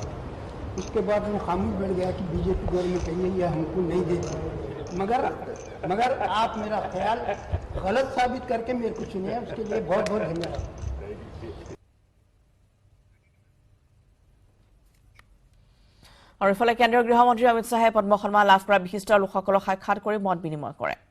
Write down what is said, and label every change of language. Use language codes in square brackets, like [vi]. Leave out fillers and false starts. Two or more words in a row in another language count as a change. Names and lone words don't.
[hi] उसके बाद मैं खामोश बैठ गया कि बीजेपी गवर्नमेंट कही है हमको नहीं देती, मगर आप मेरा ख्याल गलत साबित करके मेरे को चुने, उसके लिए बहुत बहुत धन्यवाद। [as] আৰু ইফালে কেন্দ্ৰীয় গৃহমন্ত্ৰী অমিত শ্বাহে পদ্ম সন্মান लाभ কৰা বিশিষ্ট লোকসকলক সাক্ষাৎ কৰি মত বিনিময় কৰে।